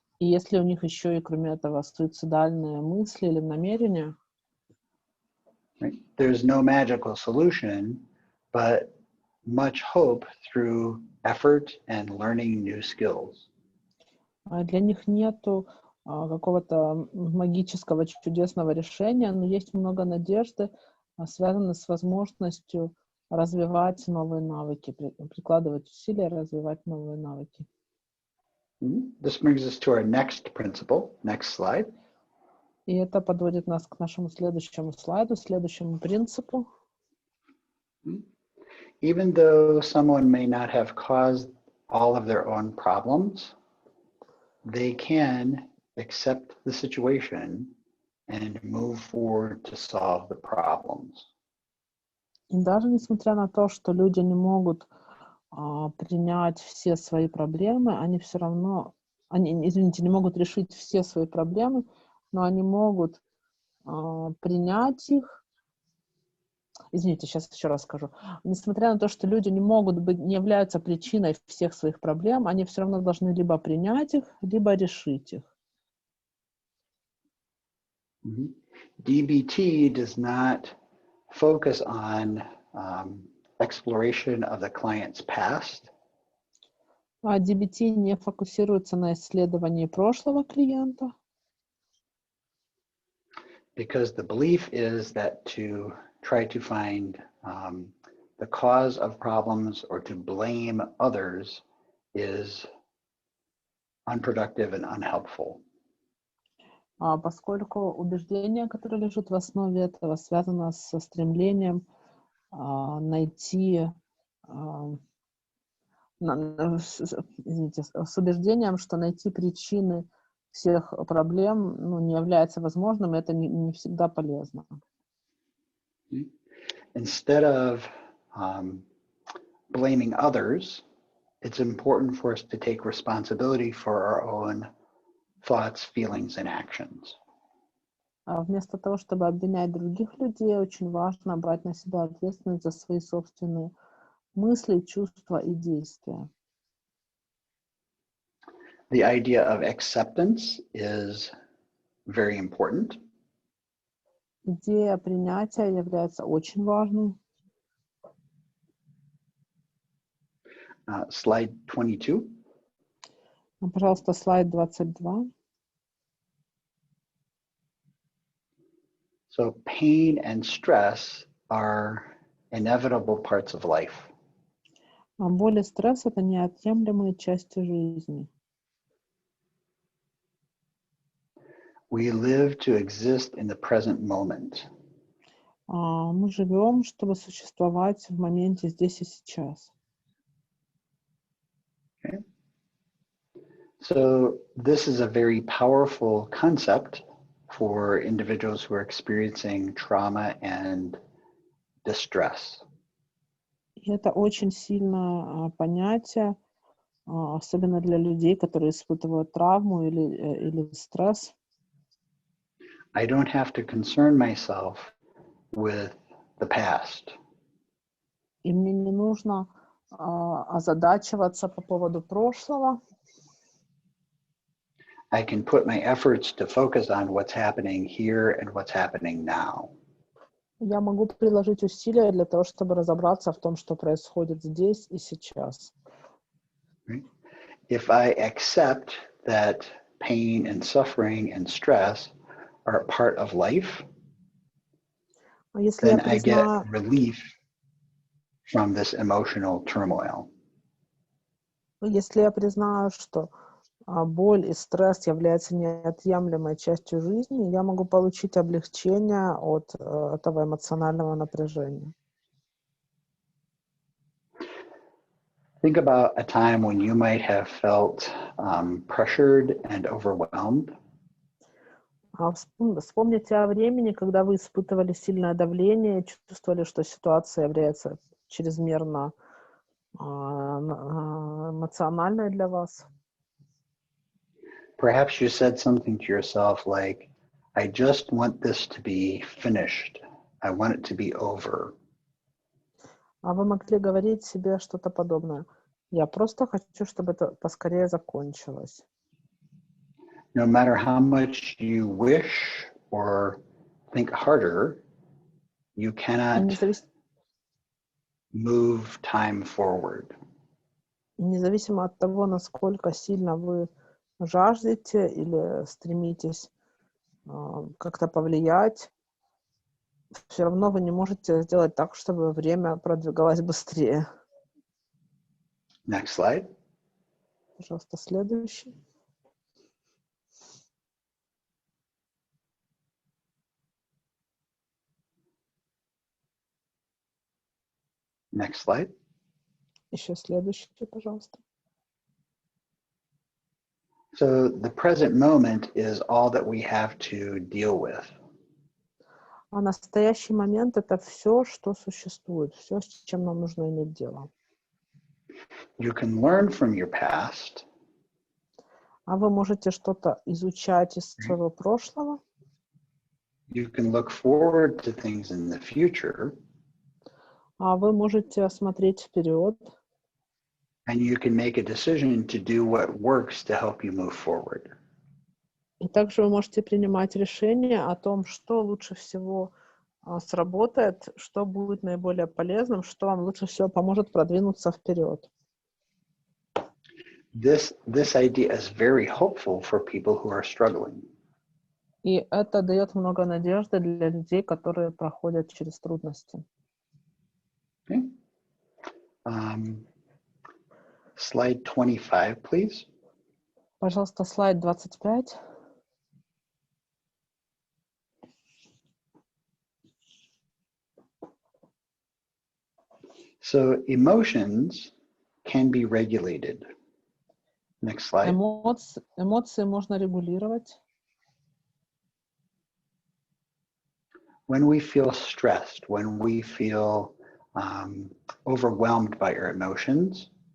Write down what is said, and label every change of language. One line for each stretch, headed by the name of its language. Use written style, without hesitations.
Russian: И если у них еще и, кроме этого, суицидальные мысли или намерения,
English: right? There's no magical solution, but much hope through effort and learning new skills.
Russian: Для них нету какого-то магического, чудесного решения, но есть много надежды, связанной с возможностью развивать новые навыки, прикладывать усилия, развивать новые навыки.
English: This brings us to our next principle. Next slide.
Russian: И это подводит нас к нашему следующему слайду, следующему принципу.
English: Even though someone may not have caused all of their own problems, they can accept the situation and move forward to solve the problems.
Russian: И даже несмотря на то, что люди не могут принять все свои проблемы, они все равно, не могут решить все свои проблемы, но они могут принять их. Извините, сейчас еще раз скажу. Несмотря на то, что люди не являются причиной всех своих проблем, они все равно должны либо принять их, либо решить их.
English: DBT does not focus on exploration of the client's past.
Russian: DBT не фокусируется на исследовании прошлого клиента.
English: Because the belief is that to try to find the cause of problems or to blame others is unproductive and unhelpful.
Russian: Поскольку убеждение, которое лежит в основе этого, связано со стремлением найти, извините, с убеждением, что найти причины всех проблем не является возможным, и это не всегда полезно.
English: Instead of blaming others, it's important for us to take responsibility for our own thoughts, feelings, and actions.
Russian: А вместо того, чтобы обвинять других людей, очень важно брать на себя ответственность за свои собственные мысли, чувства и действия.
English: The idea of acceptance is very important.
Russian: Идея принятия является очень важной.
English: Slide 22.
Russian: Пожалуйста, слайд 22.
English: So pain and stress are inevitable parts of life.
Russian: Боль и стресс — это неотъемлемые части жизни.
English: We live to exist in the present moment.
Russian: Мы живем, чтобы существовать в моменте здесь и сейчас.
English: Okay. So this is a very powerful concept for individuals who are experiencing trauma and distress.
Russian: И это очень сильное понятие, особенно для людей, которые испытывают травму или стресс.
English: I don't have to concern myself with the past.
Russian: И мне не нужно озадачиваться по поводу прошлого.
English: I can put my efforts to focus on what's happening here and what's happening now.
Russian: Я могу приложить усилия для того, чтобы разобраться в том, что происходит здесь и сейчас.
English: If I accept that pain and suffering and stress are a part of life, then I get relief from this emotional turmoil.
Russian: Если я признаю, что боль и стресс являются неотъемлемой частью жизни, я могу получить облегчение от этого эмоционального напряжения.
English: Think about a time when you might have felt pressured and overwhelmed.
Russian: Вспомните о времени, когда вы испытывали сильное давление, чувствовали, что ситуация является чрезмерно эмоциональной для вас.
English: Perhaps you said something to yourself like, I just want this to be finished. I want it to be over.
Russian: А вы могли говорить себе что-то подобное. Я просто хочу, чтобы это поскорее закончилось.
English: No matter how much you wish or think harder, you cannot move time forward.
Russian: Независимо от того, насколько сильно вы жаждете или стремитесь как-то повлиять, все равно вы не можете сделать так, чтобы время продвигалось быстрее.
English: Next slide.
Russian: Пожалуйста, следующий.
English: Next slide.
Russian: Еще следующий, пожалуйста.
English: So the present moment is all that we have to deal with.
Russian: А настоящий момент — это все, что существует, все, с чем нам нужно иметь дело.
English: You can learn from your past.
Russian: А вы можете что-то изучать из своего прошлого.
English: You can look forward to things in the future.
Russian: А вы можете смотреть вперед.
English: And you can make a decision to do what works to help you move forward.
Russian: И также вы можете принимать решение о том, что лучше всего сработает, что будет наиболее полезным, что вам лучше всего поможет продвинуться вперед.
English: This idea is very hopeful for people who are struggling.
Russian: И это дает много надежды для людей, которые проходят через трудности.
English: Okay. Slide 25, please.
Russian: Пожалуйста, слайд 25.
English: So emotions can be regulated. Next slide.
Russian: Эмоции можно регулировать.
English: When we feel stressed, when we feel overwhelmed by our emotions,